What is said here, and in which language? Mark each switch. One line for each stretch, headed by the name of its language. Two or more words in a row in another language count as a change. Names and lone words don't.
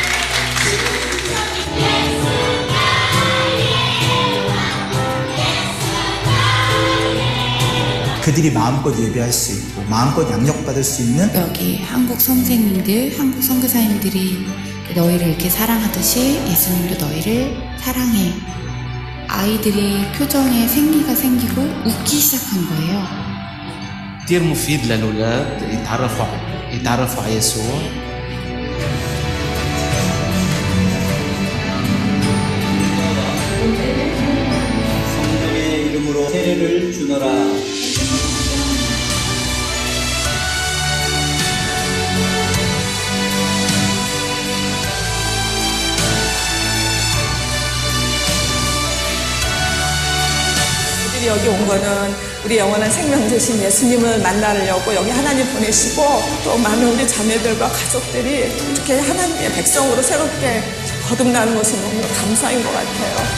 Korean: 그들이 마음껏 예배할 수 있고 마음껏 양육받을 수 있는 여기 한국 선생님들, 한국 선교사님들이 너희를 이렇게 사랑하듯이 예수님도 너희를 사랑해. 아이들이 표정에 생기가 생기고 웃기 시작한 거예요.
Arabic: كتير مفيد للأولاد يتعرفوا على يسوع.
Korean: 성령의 이름으로 세례를 주노라. 여기 온 거는 우리 영원한 생명 되신 예수님을 만나려고 여기 하나님 보내시고 또 많은 우리 자매들과 가족들이 이렇게 하나님의 백성으로 새롭게 거듭나는 것이 너무 감사인 것 같아요.